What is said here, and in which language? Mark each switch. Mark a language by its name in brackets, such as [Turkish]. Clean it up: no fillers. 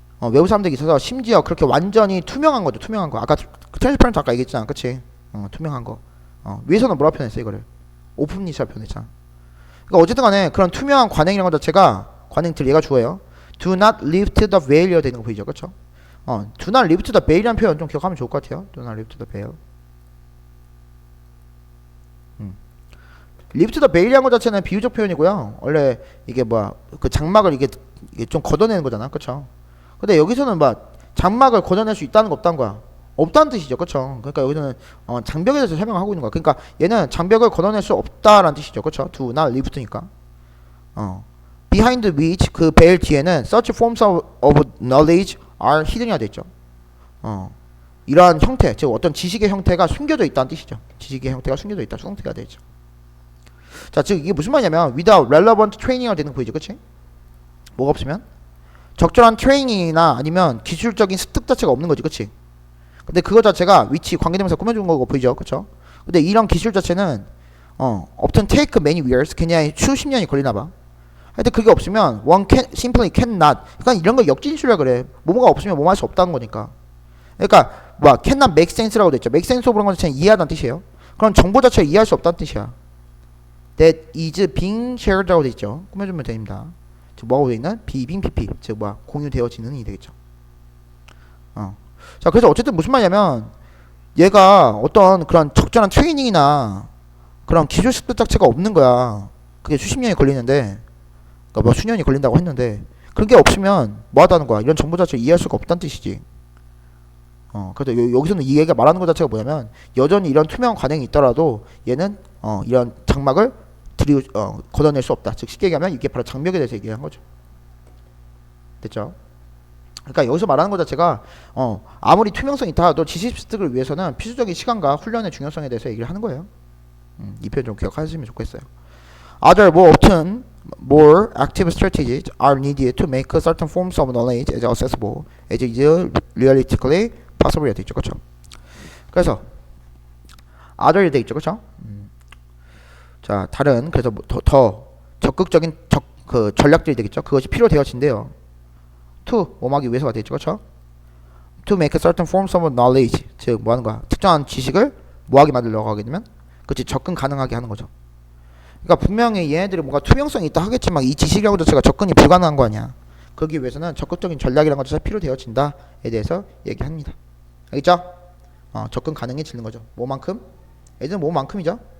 [Korean] 외부 사람들에게 있어서 심지어 그렇게 완전히 투명한 거죠. 투명한 거. 아까 트랜스퍼런트 아까 얘기했잖아. 그치? 투명한 거. 위에서는 뭐라 표현했어 이거를? 오픈리스라 표현했잖아. 그러니까 어쨌든 간에 그런 투명한 관행이라는 것 자체가 관행들 얘가 주어요. [English] Do not lift the veil [Korean] 이라 되는 거 보이죠? 그쵸? [English] Do not lift the veil [Korean] 이라는 표현 좀 기억하면 좋을 것 같아요. [English] Do not lift the veil. [Korean] lift the veil이라는 것 자체는 비유적 표현이고요. 원래 이게 그 장막을 이게 좀 걷어내는 거잖아. 그쵸? 근데 여기서는 장막을 걷어낼 수 있다는 거 없다는 거야. 없다는 뜻이죠. 그쵸? 그러니까 여기서는 장벽에 대해서 설명하고 있는 거야. 그러니까 얘는 장벽을 걷어낼 수 없다라는 뜻이죠. 그쵸? [English] Do not lift니까. Behind which [Korean] 그 베일 뒤에는 [English] such forms of knowledge are hidden [Korean] 이라 돼 있죠. 이러한 형태, 즉 어떤 지식의 형태가 숨겨져 있다는 뜻이죠. 지식의 형태가 숨겨져 있다, 수동태가 되죠. 자, 즉 이게 무슨 말이냐면 [English] without relevant training [Korean] 이라 되는 거 보이죠, 그렇지? 뭐가 없으면 적절한 트레이닝이나 아니면 기술적인 습득 자체가 없는 거지, 그렇지? 근데 그거 자체가 위치 관계대명사 꾸며준 거고 보이죠, 그렇죠? 근데 이런 기술 자체는 [English] often take many years, [Korean] 그냥 수십 년이 걸리나 봐. [English] 하여튼 그게 없으면 one can simply cannot. [Korean] 그러니까 이런 거 역진술이라 그래. 뭐뭐가 없으면 뭐뭐 할 수 없다는 거니까. 그러니까 [English] cannot make sense [Korean] 라고 돼 있죠. make sense of 그런 건 자체는 이해하다는 뜻이에요. 그럼 정보 자체를 이해할 수 없다는 뜻이야. [English] That is being shared [Korean] 라고 돼 있죠. 꾸며주면 됩니다. 즉 뭐하고 돼 있는? being pp. 즉 공유되어지는이 되겠죠. 자, 그래서 어쨌든 무슨 말이냐면 얘가 어떤 그런 적절한 트레이닝이나 그런 기술 습득 자체가 없는 거야. 그게 수십 년이 걸리는데. 그러니까 수년이 걸린다고 했는데 그런 게 없으면 뭐하다는 거야. 이런 정보 자체를 이해할 수가 없다는 뜻이지. 그래서 여기서는 이 얘기가 말하는 것 자체가 뭐냐면 여전히 이런 투명한 관행이 있더라도 얘는 이런 장막을 걷어낼 수 없다. 즉 쉽게 얘기하면 이게 바로 장벽에 대해서 얘기한 거죠. 됐죠? 그러니까 여기서 말하는 것 자체가 아무리 투명성이 있다 하도 지식 습득을 위해서는 필수적인 시간과 훈련의 중요성에 대해서 얘기를 하는 거예요. 이 표현 좀 기억하시면 좋겠어요. [English] Other more active strategies are needed to make certain forms of knowledge as accessible as is realistically possible. [Korean] 돼 있죠, 그렇죠? 그래서 other 돼 있죠, 그렇죠? 자, 다른 그래서 더 적극적인 전략들이 되겠죠. 그것이 필요되어진대요. To 뭐하기 위해서가 되겠죠, 그렇죠? [English] To make certain forms of knowledge, [Korean] 즉 뭐하는 거야? 특정한 지식을 뭐하게 만들려고 하게 되면, 그렇지 접근 가능하게 하는 거죠. 그러니까 분명히 얘네들이 뭔가 투명성이 있다 하겠지만 이 지식이라고 자체가 접근이 불가능한 거 아니야. 그러기 위해서는 적극적인 전략이라는 것 자체가 필요되어진다에 대해서 얘기합니다. 알겠죠? 접근 가능해지는 거죠. 뭐만큼? 예전에 뭐만큼이죠?